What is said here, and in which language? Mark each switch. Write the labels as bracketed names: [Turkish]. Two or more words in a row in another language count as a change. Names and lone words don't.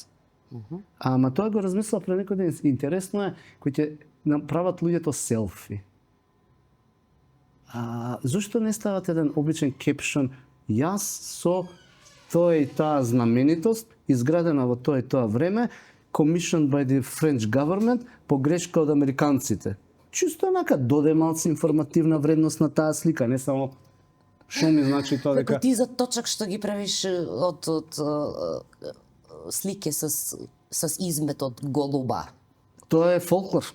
[Macedonian] Ама тоа го размислав пред некој ден. Интересно е кој ќе направат луѓето селфи. Зошто не стават еден обичен кепшн? Јас со тоа и таа знаменитост, изградена во тоа и тоа време, [English] commissioned by the French government, [Macedonian] по грешка од американците. Чисто онака доде малце информативна вредност на таа слика, не само што ми значи тоа дека... Како ти за точак што ги правиш од слике с измет од голуба. Тоа е фолклор.